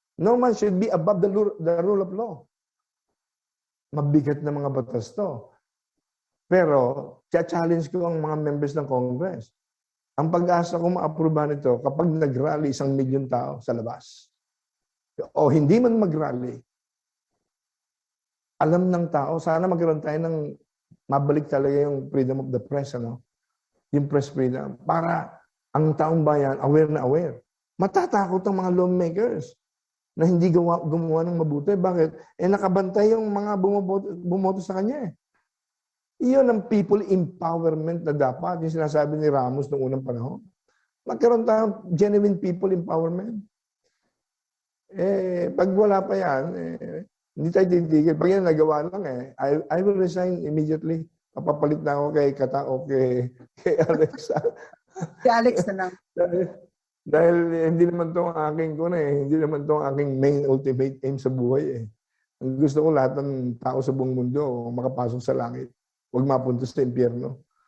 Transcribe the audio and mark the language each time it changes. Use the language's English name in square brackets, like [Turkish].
[English] No man should be above the rule of law. [Filipino] Mabigat na mga batas to. Pero, challenge ko ang mga members ng Congress. Ang pag-asa ko ma-aprobahan ito kapag nag-rally 1 milyon tao sa labas. O hindi man mag-rally, alam ng tao, sana magkaroon tayo ng mabalik talaga yung [English] freedom of the press, [Filipino] ano? Yung [English] press freedom. [Filipino] Para ang taong bayan, aware na aware. Matatakot ang mga lawmakers na hindi gumawa ng mabuti. Bakit? Eh nakabantay yung mga bumoto sa kanya eh. Iyon ang [English] people empowerment [Filipino] na dapat. Yung sinasabi ni Ramos noong unang panahon. Magkaroon tayong [English] genuine people empowerment. [Filipino] Eh, pag wala pa yan, hindi tayo titigil. Pag yan nagawa lang [English] I will resign immediately. [Filipino] Papapalit na ako kay Katao, kay Alex. Si Alex na lang. Dahil hindi naman ito ang aking hindi naman ito ang aking [English] main ultimate aim [Filipino] sa buhay eh. Ang gusto ko lahat ng tao sa buong mundo makapasok sa langit. Huwag mapunta sa impyerno.